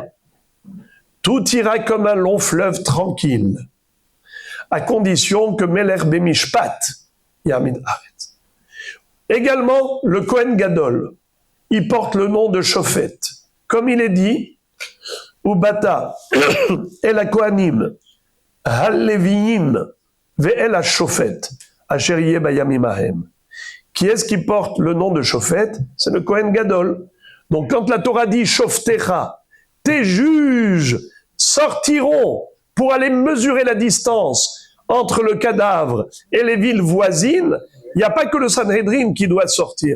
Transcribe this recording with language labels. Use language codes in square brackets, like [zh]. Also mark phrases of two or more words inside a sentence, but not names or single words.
[fr] Tout ira comme un long fleuve tranquille, à condition que [he] מלך במשפט יעמיד ארץ. [fr] Également, le [he] כהן גדול, [fr] il porte le nom de Shofet. Comme il est dit, [he] ובאת אל הכהנים הלוים, ואל השופט אשר יהיה בימים ההם. [fr] Qui est-ce qui porte le nom de Shofet? C'est le [he] כהן גדול. [fr] Donc quand la Torah dit Shoftecha, tes juges sortiront pour aller mesurer la distance entre le cadavre et les villes voisines, il n'y a pas que le Sanhédrin qui doit sortir.